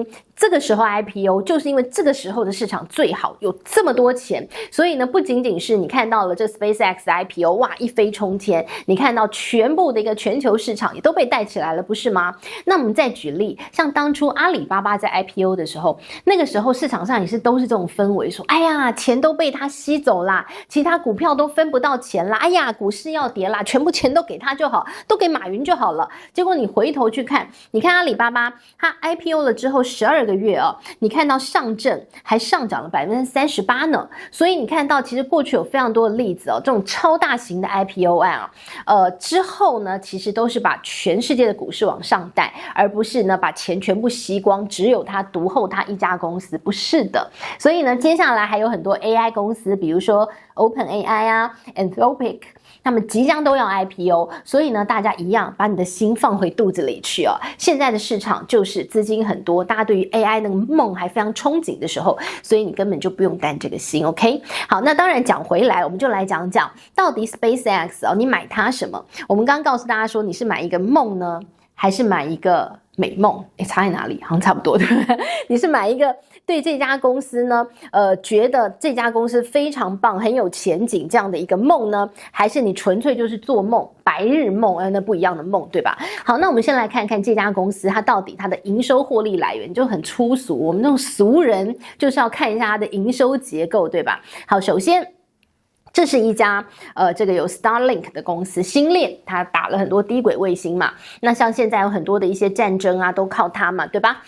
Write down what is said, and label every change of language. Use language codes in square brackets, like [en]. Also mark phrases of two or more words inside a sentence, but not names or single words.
[zh] 這個時候 IPO 就是因為這個時候的市場最好，有這麼多錢，所以呢，不僅僅是你看到了這 SpaceX 的 IPO， 哇，一飛沖天，你看到全部的一個全球市場也都被帶起來了，不是嗎？那我們再舉例，像當初阿里巴巴在 IPO 的時候，那個時候市場上也是都是這種氛圍，說，哎呀，錢都被他吸走啦，其他股票都分不到錢啦，哎呀，股市要跌啦，全部錢都給他就好，都給馬雲就好了。結果你回頭去看，你看阿里巴巴，它 IPO 了之後12個月哦，你看到上證還上漲了38%呢，所以你看到其實過去有非常多的例子哦，這種超大型的 IPO 案啊，之後呢，其實都是把全世界的股市往上帶，而不是呢把錢全部吸光，只有它獨厚它一家公司，不是的。所以呢，接下來還有很多 AI 公司，比如說 OpenAI 啊 Anthropic， 他們即將都要 IPO， 所以呢，大家一樣把你的心放回肚子裡去哦。現在的市場就是資金很多，大家對於 AI 那個夢還非常憧憬的時候，所以你根本就不用擔這個心 ，OK？好，那當然講回來，我們就來講講到底 SpaceX 哦，你買它什麼？我們剛剛告訴大家說，你是買一個夢呢，還是買一個美夢？差在哪裡？好像差不多，對不對？你是買一個對這家公司呢，覺得這家公司非常棒，很有前景這樣的一個夢呢，還是你純粹就是做夢，白日夢，那不一樣的夢，對吧？好，那我們先來看看這家公司它到底它的營收獲利來源就很粗俗，我們這種俗人就是要看一下它的營收結構，對吧？好，首先，這是一家這個有 Starlink 的公司，星鏈，它打了很多低軌衛星嘛，那像現在有很多的一些戰爭啊，都靠它嘛，對吧？